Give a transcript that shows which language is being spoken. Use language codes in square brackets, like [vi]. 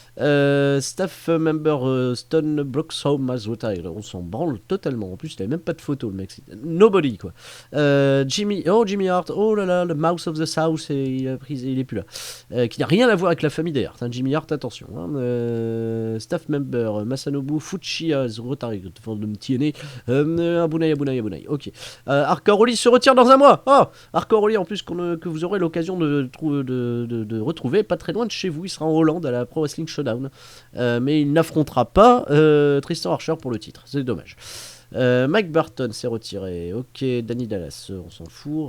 [en] Staff member Stone Broxhome has retired. [fr] On s'en branle totalement. En plus, il avait même pas de photo, le mec. Nobody, quoi. Jimmy Hart. Oh là là, le Mouse of the South. Il est plus là. Qui n'a rien à voir avec la famille des Hart. Hein. Jimmy Hart, attention. Hein. [en] Staff member Masanobu Fuchi has retired. [ja] Abunai. Ok. [fr] Hardcore Oli se retire dans un mois. Oh, Hardcore Oli, en plus, que vous aurez l'occasion de retrouver pas très loin de chez vous. Il sera en Hollande à la Pro Wrestling Showdown. Mais il n'affrontera pas Tristan Archer pour le titre. C'est dommage. Mike Barton s'est retiré. Ok, Danny Dallas, on s'en fout.